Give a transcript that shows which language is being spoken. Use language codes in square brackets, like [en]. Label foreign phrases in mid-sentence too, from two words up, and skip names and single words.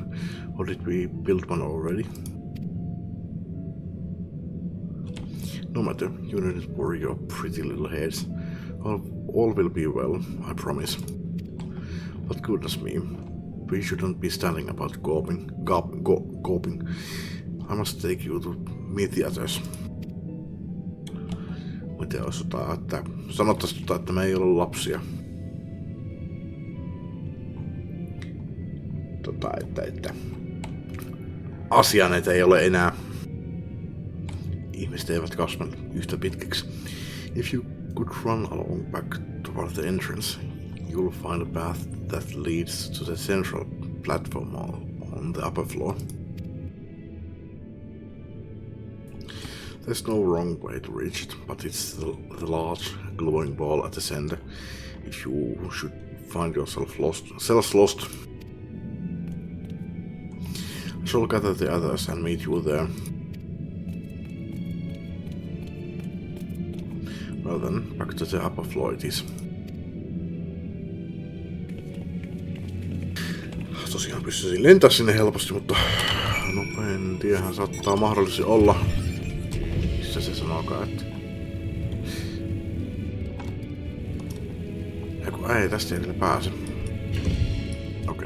[en] Or did we build one already? No matter, you needn't worry your pretty little heads. All will be well, I promise. But goodness me, we shouldn't be standing about gawping. I must take you to meet the others. [fi] Miten olisi että sanottaisiin, että me ei ole lapsia. Että asianeita ei ole enää. Ihmiset eivät kasva yhtä pitkiksi. [en] If you could run along back toward the entrance, you'll find a path that leads to the central platform on the upper floor. There's no wrong way to reach it, but it's the large glowing ball at the center. If you should find yourself lost, I shall gather the others and meet you there. Well then, back to the upper floor it is. [fi] tosiaan pystyisin lentää sinne helposti, mutta nopein tiehän saattaa mahdollisesti olla. Missä se sanookaan, että... Ei, tästä ei vielä pääse. Okei.